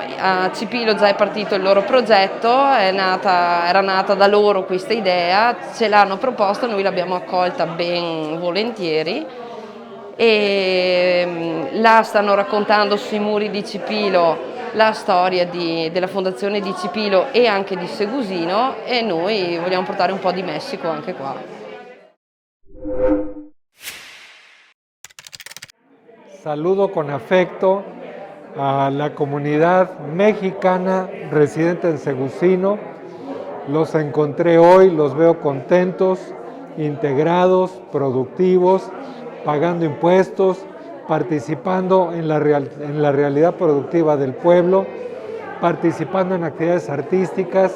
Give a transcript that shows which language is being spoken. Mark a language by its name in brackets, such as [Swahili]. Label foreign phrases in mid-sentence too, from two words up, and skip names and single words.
[Italian] A Cipilo già è partito il loro progetto, era nata da loro questa idea, ce l'hanno proposta, noi l'abbiamo accolta ben volentieri e là stanno raccontando sui muri di Cipilo la storia della fondazione di Cipilo e anche di Segusino, e noi vogliamo portare un po' di Messico anche qua. [Spanish] Saludo con afecto a la comunidad mexicana residente en Segusino. Los encontré hoy, los veo contentos, integrados, productivos, pagando impuestos participando en la realidad productiva del pueblo, participando en actividades artísticas.